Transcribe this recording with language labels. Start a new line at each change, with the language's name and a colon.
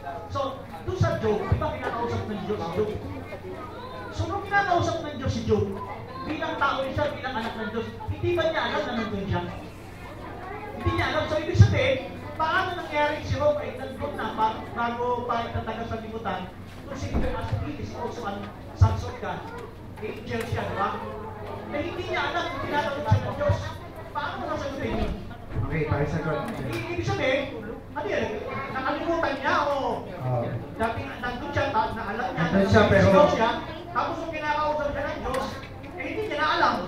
Filipino: So, doon sa Job, di ba kinakausap ng Diyos si Job? So, nung kinakausap ng Diyos si Job, bilang tao rin siya, bilang anak ng Diyos, hindi ba niya alam na nandun siya? Hindi niya alam. So, ibig sabihin, paano nangyari si Job ay nandun na bago pa itatagal sa limutan?
English: Consider as he is also a son of God.
Filipino: Angel siya, di ba? Na hindi niya alam kung tinatawag siya ng Diyos. Paano mo nasagutin yun? Okay, pakisagot. Ibig sabihin, ano yan? Nakalimutan niya o dati nandun siya, naalam niya, Nandun siya, pero sigaw siya, tapos kung kinakausap siya ng Diyos, eh hindi niya na alam.